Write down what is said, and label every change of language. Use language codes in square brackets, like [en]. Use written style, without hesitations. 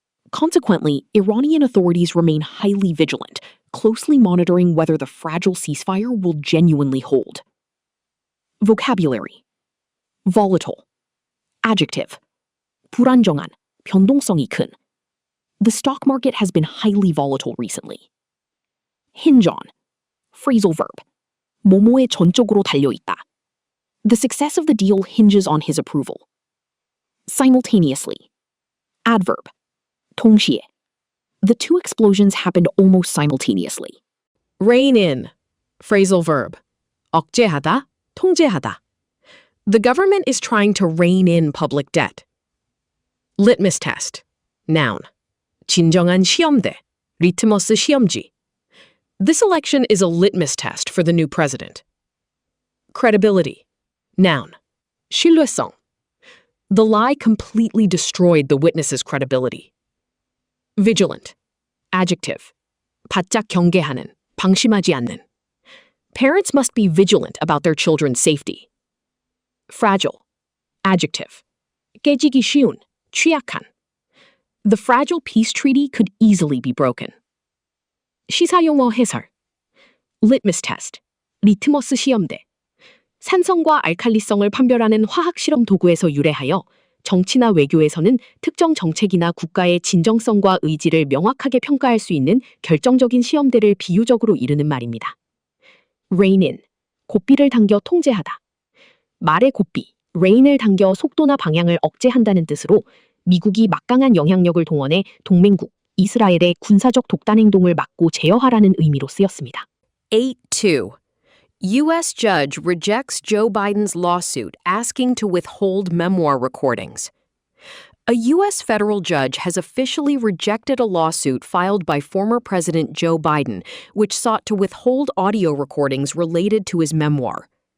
[en] Consequently, Iranian authorities remain highly vigilant, closely monitoring whether the fragile ceasefire will genuinely hold. Vocabulary. Volatile. Adjective. [ko] 불안정한, 변동성이 큰. [en] The stock market has been highly volatile recently. Hinge on. Phrasal verb. [ko] 뭐뭐에 전적으로 달려있다. [en] The success of the deal hinges on his approval. Simultaneously. Adverb. [ko] 동시에. [en] The two explosions happened almost simultaneously. Rein in. Phrasal verb. [ko] 억제하다, 통제하다. [en] The government is trying to rein in public debt. Litmus test. Noun. [ko] 진정한 시험대. 리트머스 시험지. [en] This election is a litmus test for the new president. Credibility. Noun. [ko] 신뢰성. [en] The lie completely destroyed the witness's credibility. Vigilant. Adjective. [ko] 바짝 경계하는, 방심하지 않는. [en] Parents must be vigilant about their children's safety. Fragile. Adjective. [ko] 깨지기 쉬운, 취약한. [en] The fragile peace treaty could easily be broken. [ko] 시사용어 해설. Litmus test. 리트머스 시험대. 산성과 알칼리성을 판별하는 화학 실험 도구에서 유래하여 정치나 외교에서는 특정 정책이나 국가의 진정성과 의지를 명확하게 평가할 수 있는 결정적인 시험대를 비유적으로 이르는 말입니다. rein in, 고삐를 당겨 통제하다. 말의 고삐, rein을 당겨 속도나 방향을 억제한다는 뜻으로 미국이 막강한 영향력을 동원해 동맹국, 이스라엘의 군사적 독단 행동을 막고 제어하라는 의미로 쓰였습니다. [en] 8-2. U.S. judge rejects Joe Biden's lawsuit asking to withhold memoir recordings. A U.S. federal judge has officially rejected a lawsuit filed by former President Joe Biden, which sought to withhold audio recordings related to his memoir.